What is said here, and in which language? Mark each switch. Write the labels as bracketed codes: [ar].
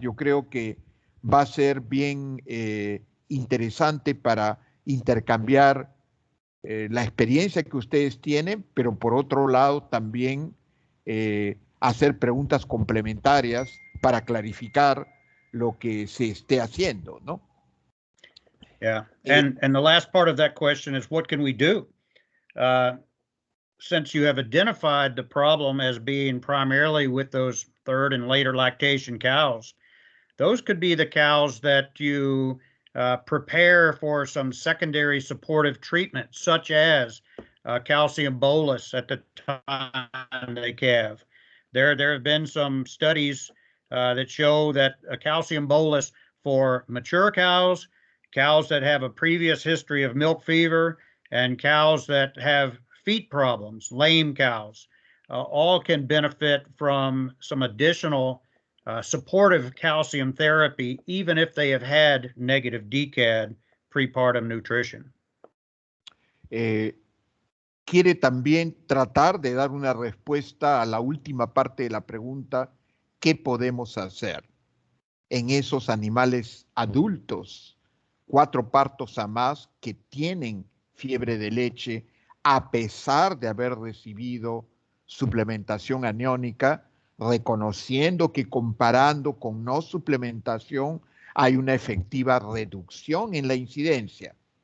[es] Yo creo que va a ser bien interesante para intercambiar la experiencia que ustedes tienen, pero por otro lado también hacer preguntas complementarias para clarificar lo que se esté haciendo, ¿no? [en] Yeah, and the last part of that question is, what can we do? since you have identified the problem as being primarily with those third and later lactation cows, those could be the cows that you prepare for some secondary supportive treatment, such as calcium bolus at the time they calve. There have been some studies that show that a calcium bolus for mature cows, cows that have a previous history of milk fever, and cows that have feet problems, lame cows, all can benefit from some additional supportive calcium therapy, even if they have had negative DCAD prepartum nutrition. [es] Quiere también tratar de dar una respuesta a la última parte de la pregunta, ¿qué podemos hacer en esos animales adultos, 4 partos a más, que tienen fiebre de leche a pesar de haber recibido suplementación aniónica, reconociendo que comparando con no suplementación hay una efectiva reducción en la incidencia?